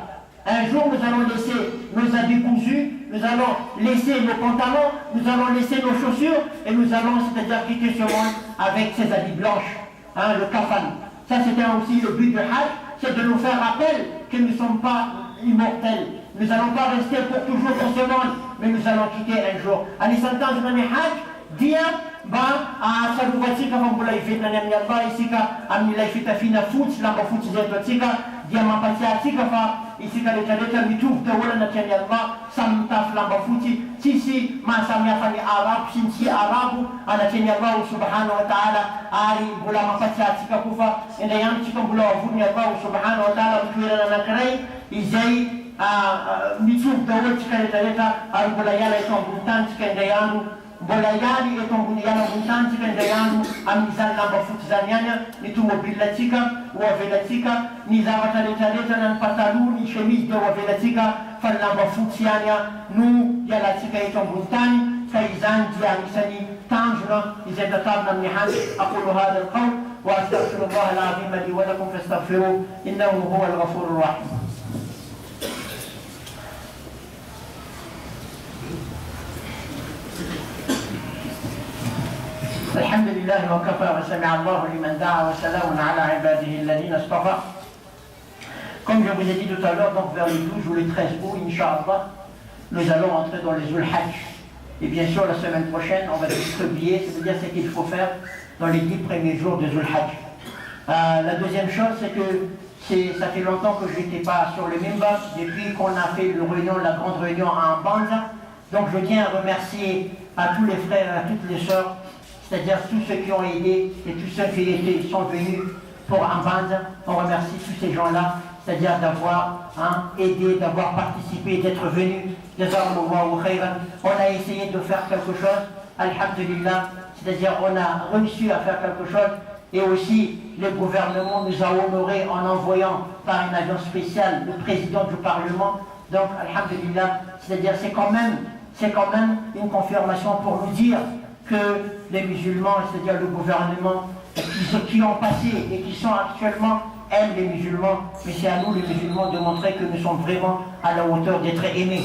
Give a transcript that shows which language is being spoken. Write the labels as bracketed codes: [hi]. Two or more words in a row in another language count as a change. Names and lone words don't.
[fr] Un jour nous allons laisser nos habits cousus, nous allons laisser nos pantalons, nous allons laisser nos chaussures et nous allons c'est-à-dire quitter ce monde avec ces habits blanches, le kafan. Ça c'était aussi le but du hajj, c'est de nous faire rappel que nous ne sommes pas immortels. Nous n'allons pas rester pour toujours dans ce monde, mais nous allons quitter un jour. [mg] Anisantan zmani hajj, dia saluvatsika fa mbola ivetinany amin'ny Allah isika amin'ilay fitafiana fotsy, lamba fotsy zay ataotsika, dia mampatsiatsika fa isika rehetrarehetra mitovy daholo anatrany Allah, samy mitafy lamba fotsy, tsisy mahasamihafa ny arabo sy ny tsy arabo anatrany [ar] الله سبحانه وتعالى, [mg] ary mbola mampatsiatsika koa fa indray andro tsika mbola avon'ny [ar] الله سبحانه وتعالى [mg] mitoerana anankiray izay mitovy daholo tsika rehetrarehetra, ary mbola hiala eto ambony tany tsika indray andro, mbola hialy eto ambony tany tsika indray andro amin'izany lamba fotsy zany ihany ny tomobilatsika ho avelatsika, ny zavatra rehetrarehetra na ny pataloha, ny chemise dia ho avelatsika, fa ny lamba fotsy ihany no hialatsika eto ambony tany. Fa izany dia anisany tanjona izay tatarina amin'ny hajj. [ar] أقول هذا القول وأستغفر الله العظيم لي ولكم فاستغفروه إنه هو الغفور الرحيم. الحمد لله وكفى وسمع الله لمن دعا وسلام على عباده الذين اصطفى. [fr] Comme je vous ai dit tout à l'heure, donc vers le 12 ou le 13 août, [ar] Inch'Allah, [fr] nous allons entrer dans les Zul Hajj. Et bien sûr, la semaine prochaine, on va distribuer, c'est-à-dire ce qu'il faut faire dans les 10 premiers jours de Zul Hajj. La deuxième chose, c'est que ça fait longtemps que je n'étais pas sur le minbar, depuis qu'on a fait la grande réunion à Mbanza. Donc je tiens à remercier à tous les frères et à toutes les sœurs, c'est-à-dire tous ceux qui ont aidé et tous ceux qui sont venus pour Mbanza. On remercie tous ces gens-là, c'est-à-dire d'avoir aidé, d'avoir participé, d'être venus. [ar] جزاكم الله خيرا. [fr] On a essayé de faire quelque chose, alhamdulillah, c'est-à-dire on a réussi à faire quelque chose. Et aussi, le gouvernement nous a honorés en envoyant par une agence spéciale le président du Parlement. Donc, alhamdulillah, c'est-à-dire c'est quand même une confirmation pour nous dire que les musulmans, c'est-à-dire le gouvernement, qui ont passé et qui sont actuellement, aiment les musulmans, mais c'est à nous les musulmans de montrer que nous sommes vraiment à la hauteur d'être aimés.